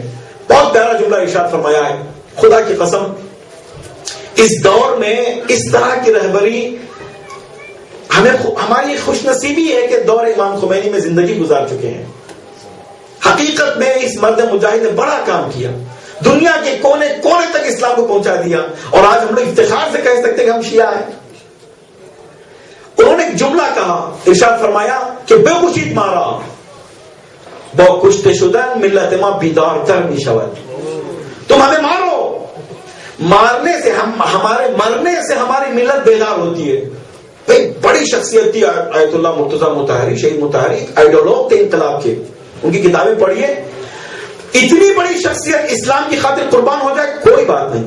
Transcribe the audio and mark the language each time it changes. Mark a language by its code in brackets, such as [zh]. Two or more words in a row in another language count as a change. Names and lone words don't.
[ur] بہت پیارا جملہ ارشاد فرمایا ہے، خدا کی قسم اس دور میں اس طرح کی رہبری ہماری خوش نصیبی ہے کہ دور امام خمینی میں زندگی گزار چکے ہیں. حقیقت میں اس مرد مجاہد نے بڑا کام کیا، دنیا کے کونے کونے تک اسلام کو پہنچا دیا. اور آج ہم لوگ افتخار سے کہہ سکتے ہیں کہ ہم شیعہ ہیں. انہوں نے ایک جملہ کہا، ارشاد فرمایا کہ [fa] بے کشید مارا با کشته شدن ملت ما بیدارتر می شود. [ur] تم ہمیں مارو، مارنے سے ہمارے مرنے سے ہماری ملت بیدار ہوتی ہے. ایک بڑی شخصیت تھی آیت اللہ مرتضی مطہری، شہید مطہری، آئیڈیولوگ تھے انقلاب کے. ان کی کتابیں پڑھیے. اتنی بڑی شخصیت اسلام کی خاطر قربان ہو جائے کوئی بات نہیں.